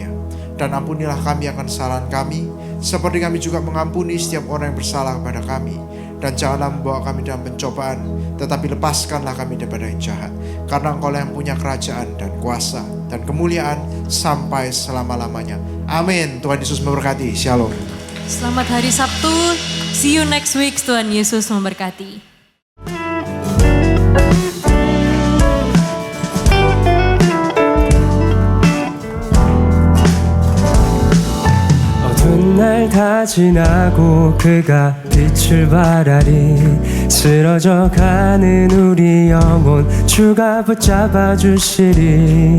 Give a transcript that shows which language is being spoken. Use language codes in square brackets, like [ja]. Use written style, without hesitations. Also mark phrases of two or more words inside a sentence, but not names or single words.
[id] Dan ampunilah kami akan kesalahan kami, seperti kami juga mengampuni setiap orang yang bersalah kepada kami. Dan janganlah membawa kami dalam pencobaan, tetapi lepaskanlah kami daripada yang jahat. Karena Engkau yang punya kerajaan dan kuasa dan kemuliaan sampai selama-lamanya. Amin. Tuhan Yesus memberkati. Shalom. Selamat hari Sabtu. [en] See you next week. [id] Tuhan Yesus memberkati. [ko] 날 다 지나고 그가 빛을 발하리 쓰러져 가는 우리 영혼 주가 붙잡아 주시리